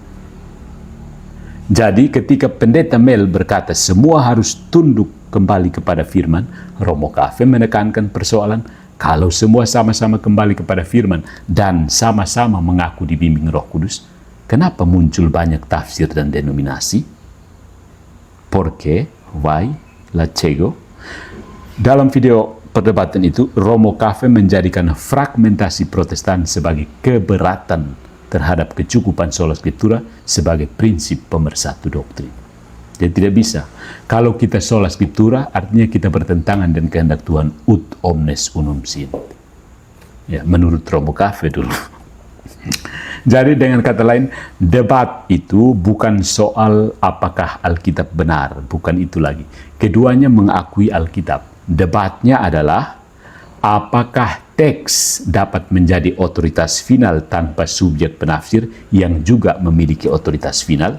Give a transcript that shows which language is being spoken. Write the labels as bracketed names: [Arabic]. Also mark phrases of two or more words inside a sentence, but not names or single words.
[Indonesian] Jadi ketika Pendeta Mel berkata semua harus tunduk kembali kepada firman, Romo Cafe menekankan persoalan, kalau semua sama-sama kembali kepada firman dan sama-sama mengaku dibimbing Roh Kudus, kenapa muncul banyak tafsir dan denominasi? [Spanish] Por qué? Why? La cego? [Indonesian] Dalam video perdebatan itu, Romo Cafe menjadikan fragmentasi Protestan sebagai keberatan terhadap kecukupan [Latin] sola scriptura [Indonesian] sebagai prinsip pemersatu doktrin. Jadi tidak bisa. Kalau kita [Latin] sola scriptura, [Indonesian] artinya kita bertentangan dengan kehendak Tuhan, [Latin] ut omnes unum sint. [Indonesian] Ya, menurut Romo Cafe dulu. Jadi dengan kata lain, debat itu bukan soal apakah Alkitab benar, bukan itu lagi. Keduanya mengakui Alkitab. Debatnya adalah apakah teks dapat menjadi otoritas final tanpa subjek penafsir yang juga memiliki otoritas final?